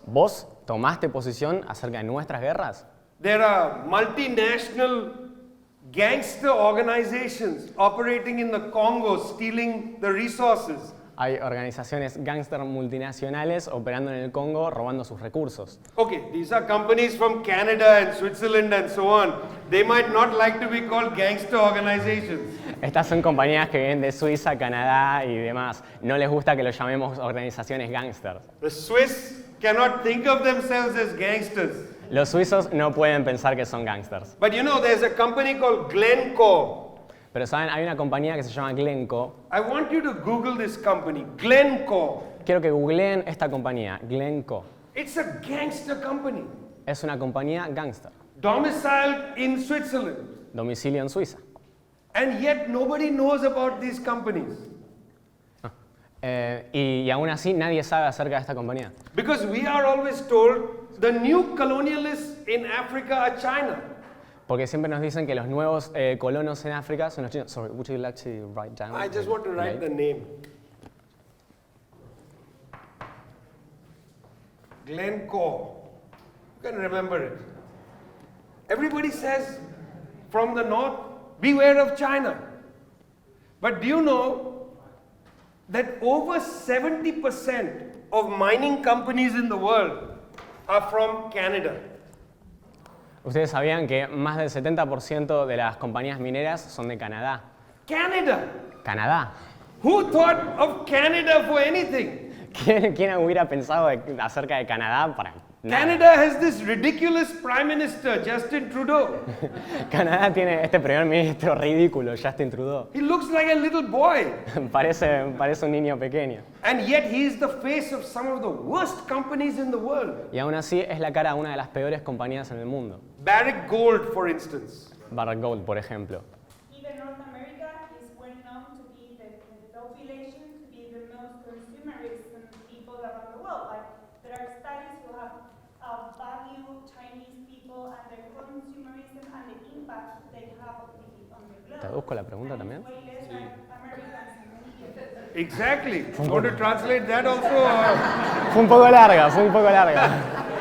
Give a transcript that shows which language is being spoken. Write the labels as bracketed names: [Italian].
[Spanish] ¿Vos tomaste posición acerca de nuestras guerras? [English] There are multinational gangster organizations operating in the Congo, stealing the resources. [Spanish] Hay organizaciones gángster multinacionales operando en el Congo robando sus recursos. [English] Okay, these are companies from Canada and Switzerland and so on. They might not like to be called gangster organizations. [Spanish] Estas son compañías que vienen de Suiza, Canadá y demás. No les gusta que los llamemos organizaciones gángsters. [English] The Swiss cannot think of themselves as gangsters. [Spanish] Los suizos no pueden pensar que son gángsters. [English] But you know, there's a company called Glencore. [Spanish] Pero saben, hay una compañía que se llama Glenco. [English] I want you to Google this company, Glencore. [Spanish] Quiero que googleen esta compañía, Glenco. [English] It's a gangster company, [Spanish] Es una compañía gángster, [English] domiciled in Switzerland. [Spanish] domicilio en Suiza. [English] And yet nobody knows about these companies. [Spanish] Y aún así nadie sabe acerca de esta compañía. [English] Because we are always told the new colonialists in Africa are China. [Spanish] Porque siempre nos dicen que los nuevos colonos en África son los chinos. [English] Sorry, would you like to write down? I just want to write the name. Glencore. You can remember it. Everybody says from the north, beware of China. But do you know that over 70% of mining companies in the world are from Canada? [Spanish] Ustedes sabían que más del 70% de las compañías mineras son de Canadá. [English] Canada! [Spanish] Canadá. [English] Who thought of Canada for anything? [Spanish] ¿Quién hubiera pensado acerca de Canadá para nada? [English] Canada has this ridiculous prime minister, Justin Trudeau. [Spanish] Canadá tiene este primer ministro ridículo, Justin Trudeau. [English] He looks like a little boy. [Spanish] Parece un niño pequeño. [English] And yet he is the face of some of the worst companies in the world. [Spanish] Y aún así es la cara de una de las peores compañías en el mundo. [English] Barrick Gold, for instance. [Spanish] Barrick Gold, por ejemplo. [English] Even North America is well known to be the population to be the most consumerist people around the world. Like there are studies who have value Chinese people and their consumerism and the impact they have on the globe. [Spanish] ¿Traduzco la pregunta también? [English] Way less than Americans in many cases. Exactly. Want to translate that also? Or? [Spanish] Fue un poco larga, fue un poco larga.